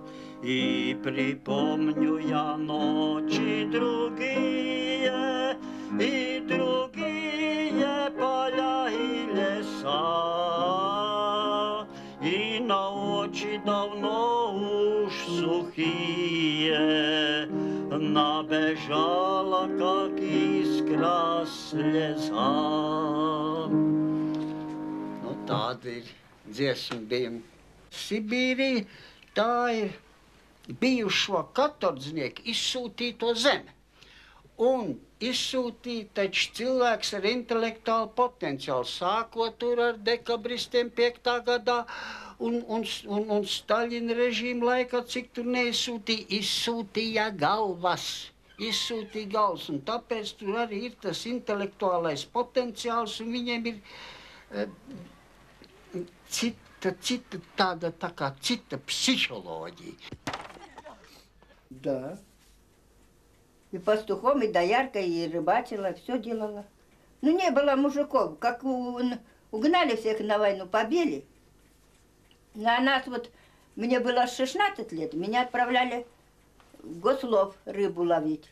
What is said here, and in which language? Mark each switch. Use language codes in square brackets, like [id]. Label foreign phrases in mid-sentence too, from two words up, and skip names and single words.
[ru] И припомню я ночи другие, и другие поля и леса, и на очи давно уж сухие набежала, как искра слеза. Ну, Тадырь, [lv] dziesmu bijām. Sibīrija, tā ir bijušo katordznieku izsūtīto zeme. Un izsūtīt taču cilvēks ar intelektuālu potenciālu, sākot tur ar dekabristiem 5. gadā un Staļina režīmu laikā, cik tur neizsūtīja, izsūtīja galvas. Izsūtīja galvas, un tāpēc tur arī ir tas intelektuālais potenciāls, un viņiem ir cita tāda, tā kā cita psiholoģija. [ru] Да. И пастухом, и дояркой, и рыбачила, все делала. Ну, не было мужиков. Как угнали всех на войну, побили. А нас вот, мне было 16 лет, меня отправляли в Гослов рыбу ловить.